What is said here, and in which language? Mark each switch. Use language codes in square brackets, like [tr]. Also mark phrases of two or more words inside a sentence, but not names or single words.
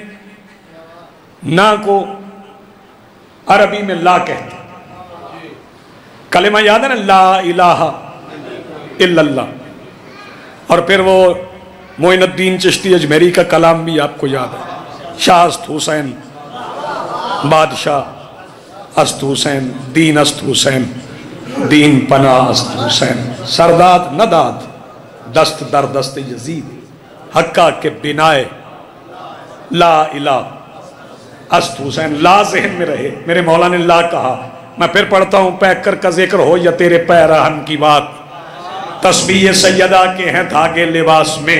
[ur] نا کو عربی میں لا کہتے، کلمہ یاد ہے نا، [ar] لا الہ الا اللہ. [ur] اور پھر وہ معین الدین چشتی اجمیری کا کلام بھی آپ کو یاد ہے، [fa] شاہ است حسین بادشاہ است حسین، دین است حسین، دین پناہ است حسین، سرداد نداد دست در دست یزید، حقہ کے بنائے [ar] لا الہ [fa] است حسین. [ur] لا ذہن میں رہے، میرے مولا نے لا کہا. میں پھر پڑھتا ہوں. پیکر کا ذکر ہو یا تیرے پیرہن کی بات، تسبیح سیدہ کے ہیں دھاگے لباس میں.